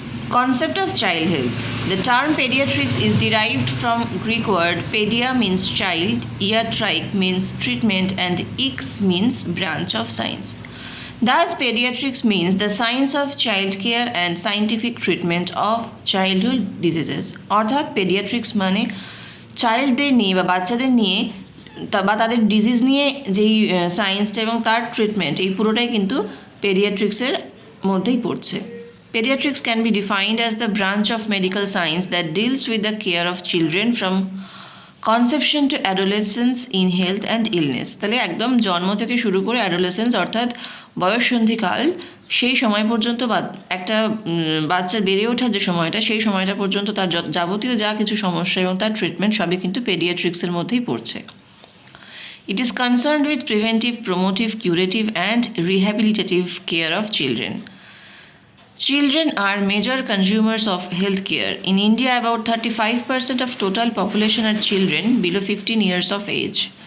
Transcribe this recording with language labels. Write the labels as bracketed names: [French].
[English] Concept of child health. The term pediatrics is derived from Greek word pedia means child, iatrike means treatment and ix means branch of science. Thus pediatrics means the science of child care and scientific treatment of childhood diseases. [Bangla] অর্থাৎ pediatrics মানে চাইল্ডদের নিয়ে বা বাচ্চাদের নিয়ে বা তাদের disease নিয়ে যেই সায়েন্সটা এবং তার ট্রিটমেন্ট এই পুরোটাই কিন্তু পেডিয়াট্রিক্সের মধ্যেই পড়ছে. [English] Pediatrics can be defined as the branch of medical science that deals with the care of children from conception to adolescence in health and illness. [Bangla] তাহলে একদম জন্ম থেকে শুরু করে অ্যাডোলেসেন্স অর্থাৎ বয়ঃসন্ধিকাল সেই সময় পর্যন্ত একটা বাচ্চার বেড়ে ওঠার যে সময়টা সেই সময়টা পর্যন্ত তার যাবতীয় যা কিছু সমস্যা এবং তার ট্রিটমেন্ট সবই কিন্তু পেডিয়াট্রিক্সের মধ্যেই পড়ছে. [English] It is concerned with preventive, promotive, curative and rehabilitative care of children. Children are major consumers of healthcare. In India, about 35% of total population are children below 15 years of age.